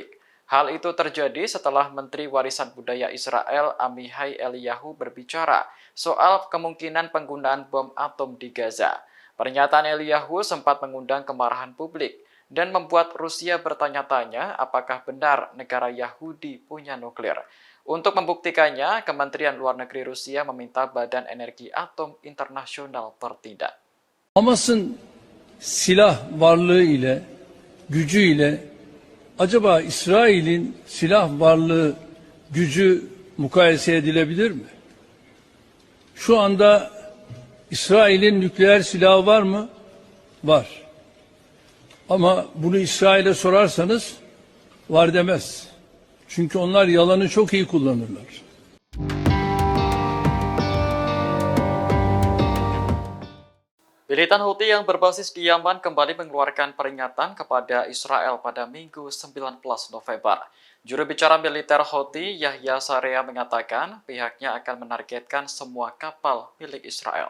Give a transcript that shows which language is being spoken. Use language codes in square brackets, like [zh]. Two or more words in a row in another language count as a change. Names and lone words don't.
[id] Hal itu terjadi setelah Menteri Warisan Budaya Israel Amihai Eliyahu berbicara soal kemungkinan penggunaan bom atom di Gaza. Pernyataan Eliyahu sempat mengundang kemarahan publik dan membuat Rusia bertanya-tanya apakah benar negara Yahudi punya nuklir. Untuk membuktikannya, Kementerian Luar Negeri Rusia meminta Badan Energi Atom Internasional bertindak. [tr] Hamas'ın silah varlığı ile, gücü ile acaba İsrail'in silah varlığı, gücü mukayese edilebilir mi? Şu anda İsrail'in nükleer silahı var mı? Var. Ama bunu İsrail'e sorarsanız var demez. Çünkü onlar yalanı çok iyi kullanırlar. [id] Militan Houthi yang berbasis di Yaman kembali mengeluarkan peringatan kepada Israel pada Minggu 19 November. Juru bicara militer Houthi Yahya Saree mengatakan pihaknya akan menargetkan semua kapal milik Israel.